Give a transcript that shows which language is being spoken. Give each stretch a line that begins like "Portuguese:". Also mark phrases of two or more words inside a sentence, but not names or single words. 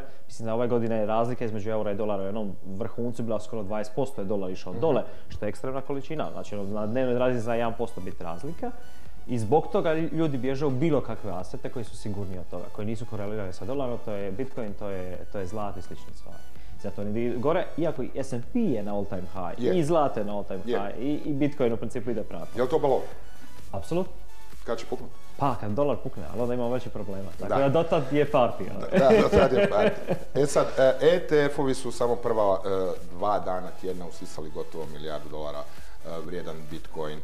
Croatian: Mislim da ove godine razlika između eura i dolara u jednom vrhuncu bila skoro 20%, je dolar išao dole, što je ekstremna količina. Znači na dnevnoj razini za 1% biti razlika. I zbog toga ljudi bježe u bilo kakve asete koji su sigurniji od toga, koji nisu korelirani sa dolarom, to je Bitcoin, to je zlato i slične stvari. Zato oni gore, iako i S&P je na
English: all time high,
Croatian: i zlato je na
English: all time high,
Croatian: i Bitcoin u principu ide prati. Je li to balon? Apsolutno. Kad će puknuti? Pa, kad dolar pukne, ali onda imamo veće problema. Tako da dotad je party. Da, dotad je party. Sad, ETF-ovi su samo prva 2 dana tjedna usisali gotovo $1 milijardu vrijedan Bitcoin.